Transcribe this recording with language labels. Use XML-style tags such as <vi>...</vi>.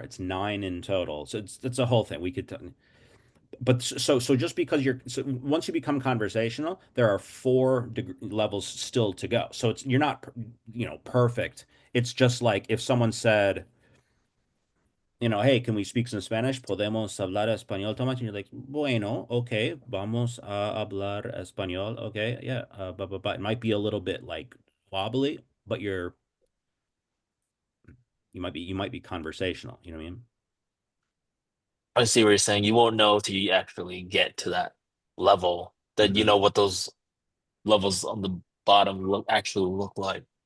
<en>It's 9 in total. So it's a whole thing. We could but so just because once you become conversational, there are 4 levels still to go. So you're not perfect. It's just like if someone said, hey, can we speak some Spanish?</en> <es>Podemos hablar español, Tomás?</es> <en>And you're like,</en> <es>bueno, okay, vamos a hablar español.</es> <en>Okay, yeah, but it might be a little bit like wobbly, but you might be conversational. You know what I mean? I see what you're saying. You won't know till you actually get to that level that you Mm-hmm. know what those levels on the bottom actually look like.</en>